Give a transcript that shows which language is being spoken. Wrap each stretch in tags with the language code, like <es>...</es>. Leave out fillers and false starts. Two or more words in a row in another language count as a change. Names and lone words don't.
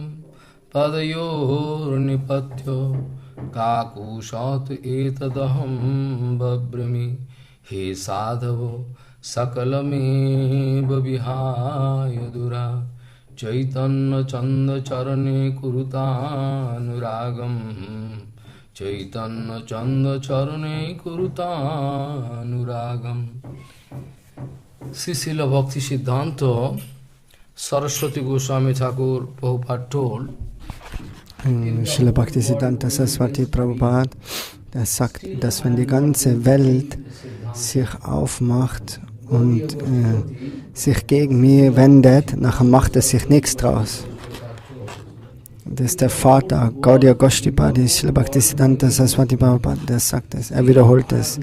<sa>पदयोर् निपत्य काकुशतम् एतद् अहं ब्रवीमि हे साधवः सकलम् एव विहाय दूरात् चैतन्य चन्द्र चरणे कुरुतानुरागम् चैतन्य चन्द्र चरणे कुरुतानुरागम्.</sa> <en>Srila Bhakti Siddhanta Saraswati Goswami Thakur Prabhupada told, Srila Bhaktisiddhanta Saraswati Prabhupada,</en> <de>der sagt, dass wenn die ganze Welt sich aufmacht und sich gegen mich wendet, nachher macht es sich nichts draus. Das ist der Vater, Gaudiya Goshtipadi, Srila Bhaktisiddhanta Saraswati Prabhupada, der sagt es, er wiederholt es.</de>